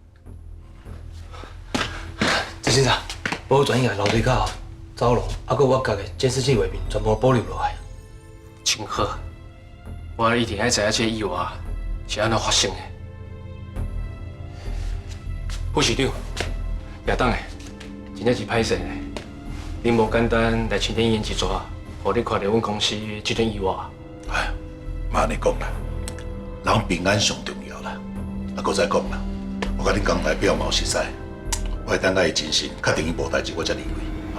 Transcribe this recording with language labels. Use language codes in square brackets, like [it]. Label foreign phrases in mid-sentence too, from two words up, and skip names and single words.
[nan] 陈先生，我有转移楼梯口、走廊，还佫我家的监视器画面全部保留落来。真好，我一定爱知影这个意外是安怎发生的。副市长，亚当诶，真正是歹势呢。恁无简单来青天医院一撮，互你看到阮公司这件意外。哎，莫安尼讲啦，人平安上重要啦。啊，搁再讲啦，我甲恁江代表嘛有熟识，我会等下伊真心，确定伊无代志，我才离开。